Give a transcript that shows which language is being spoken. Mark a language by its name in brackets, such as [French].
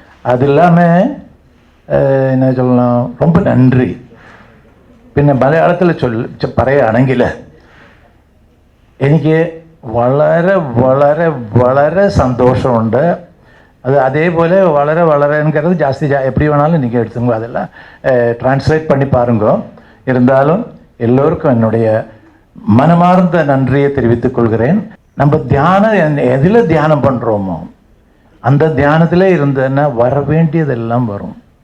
[Tamil] அது இல்லாமல் என்ன சொல்லலாம், ரொம்ப நன்றி. [Malayalam] പിന്നെ മലയാളത്തിൽ പറയുകയാണെങ്കിൽ എനിക്ക് വളരെ വളരെ വളരെ [Tamil] சந்தோஷமுண்டு. அது அதேபோல் வளரங்கிறது ஜாஸ்தி எப்படி வேணாலும் நீங்கள் எடுத்துங்க, அதெல்லாம் டிரான்ஸ்லேட் பண்ணி பாருங்க. இருந்தாலும் எல்லோருக்கும் என்னுடைய மனமார்ந்த நன்றியை தெரிவித்துக் கொள்கிறேன். நம்ம தியானம் எதில் தியானம் பண்ணுறோமோ அந்த தியானத்தில் இருந்ததுன்னா வர வேண்டியதெல்லாம் வரும்.